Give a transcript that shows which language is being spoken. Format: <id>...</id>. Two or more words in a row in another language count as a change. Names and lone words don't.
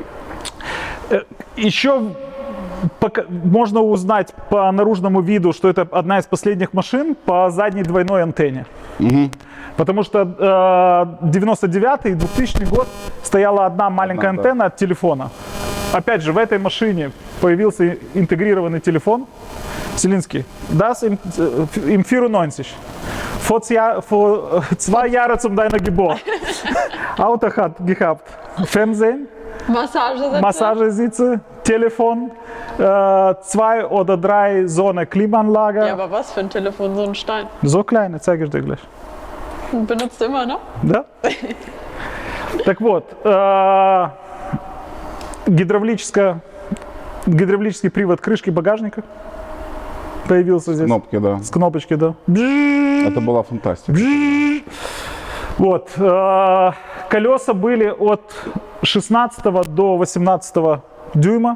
<ru>Еще можно узнать по наружному виду, что это одна из последних машин по задней двойной антенне. Потому что 99 и 2000 год стояла одна маленькая антенна от телефона. Опять же, в этой машине появился интегрированный телефон Селинский.</ru> <de>Das im 94. Vor 2 Jahren zum deiner Geburt. Auto hat gehabt. Fernsehen, Massagesitze, Telefon, 2 oder 3 so eine Klimaanlage. Ja, aber was für ein Telefon, so ein Stein? So kleine, zeige ich dir gleich. Benutzt du immer noch?</de> <ru>Да? Так вот, гидравлический привод крышки багажника появился здесь. Кнопки, да. С кнопочки, да. Это была фантастика. Вот. Колеса были от 16 до 18 дюйма.</ru>